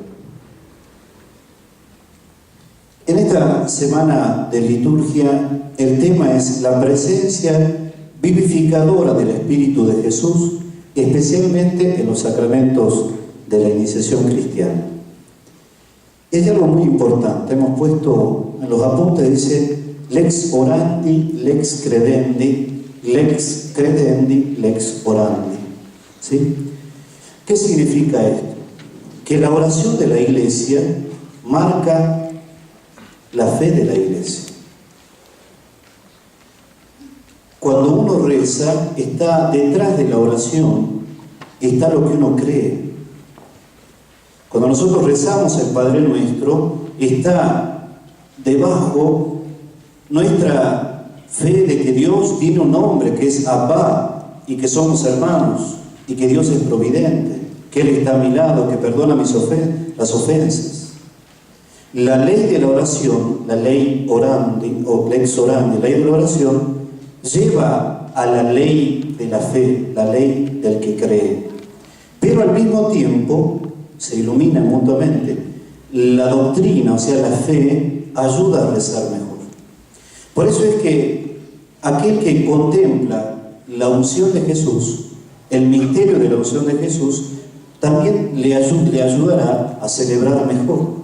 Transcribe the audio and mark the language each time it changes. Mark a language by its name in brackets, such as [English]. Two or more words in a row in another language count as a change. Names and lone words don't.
[Spanish] En esta semana de liturgia, el tema es la presencia vivificadora del Espíritu de Jesús, especialmente en los sacramentos de la iniciación cristiana. Es algo muy importante, hemos puesto en los apuntes, dice [Latin] lex orandi, lex credendi, lex credendi, lex orandi. [Spanish] ¿Sí? ¿Qué significa esto? Que la oración de la Iglesia marca la fe de la Iglesia. Cuando uno reza, está detrás de la oración, está lo que uno cree. Cuando nosotros rezamos el Padre Nuestro, está debajo nuestra fe de que Dios tiene un nombre, que es Abba, y que somos hermanos, y que Dios es providente, que Él está a mi lado, que perdona las ofensas. La ley de la oración, la ley orandi, o [Latin] lex orandi, [Spanish] la ley de la oración, lleva a la ley de la fe, la ley del que cree. Pero al mismo tiempo se iluminan mutuamente. La doctrina, o sea, la fe, ayuda a rezar mejor. Por eso es que aquel que contempla la unción de Jesús, el misterio de la unción de Jesús, también le ayudará a celebrar mejor.